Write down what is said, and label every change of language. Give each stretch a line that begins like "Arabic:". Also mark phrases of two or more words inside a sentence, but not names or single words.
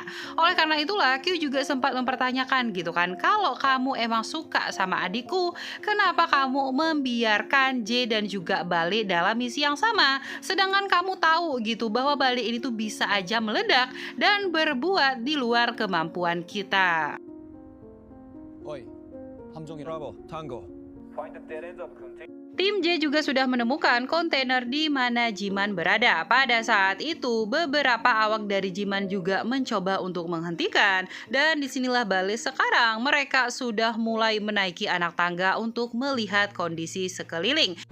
Indonesian: Oleh karena itulah Q juga sempat mempertanyakan gitu kan, kalau kamu emang suka sama adikku, kenapa kamu membiarkan J dan juga Bale dalam misi yang sama, sedangkan kamu tahu gitu bahwa Bale ini tuh bisa aja meledak dan berbuat di luar kemampuan kita.
Korean: Oi, 함정이라. 브라보,
English: tango.
Indonesian: Tim J juga sudah menemukan kontainer di mana Jiman berada. Pada saat itu, beberapa awak dari Jiman juga mencoba untuk menghentikan. Dan disinilah Bale sekarang, mereka sudah mulai menaiki anak tangga untuk melihat kondisi sekeliling.